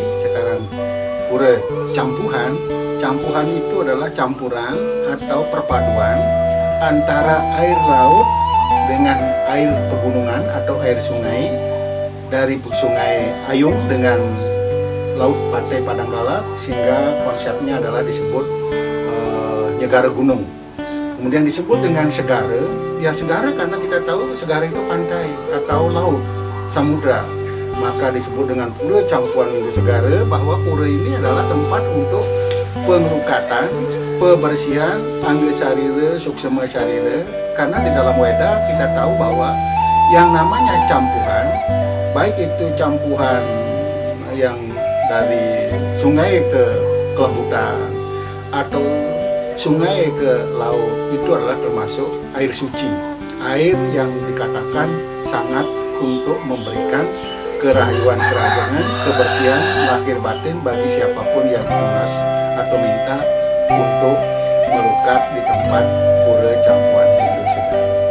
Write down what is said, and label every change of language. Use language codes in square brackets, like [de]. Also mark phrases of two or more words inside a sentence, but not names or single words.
[id] Sekarang pura campuhan, campuhan itu adalah campuran atau perpaduan antara air laut dengan air pegunungan atau air sungai, dari sungai Ayung dengan Laut Pantai Padanggala, sehingga konsepnya adalah disebut Nyegara Gunung. Kemudian disebut dengan segara, ya segara karena kita tahu segara itu pantai atau laut, samudra. Maka disebut dengan Pura Campuhan Widu Segara, bahwa pura ini adalah tempat untuk pengelukatan, pembersihan angga sarira, suksema sarira. Karena di dalam Weda kita tahu bahwa yang namanya campuhan, baik itu campuhan yang dari sungai ke kelembutan atau sungai ke laut, itu adalah termasuk air suci, air yang dikatakan sangat untuk memberikan kerahayuan, kebersihan lahir batin bagi siapapun yang tunas atau minta untuk melukat di tempat Pura Campuhan Widu Segara.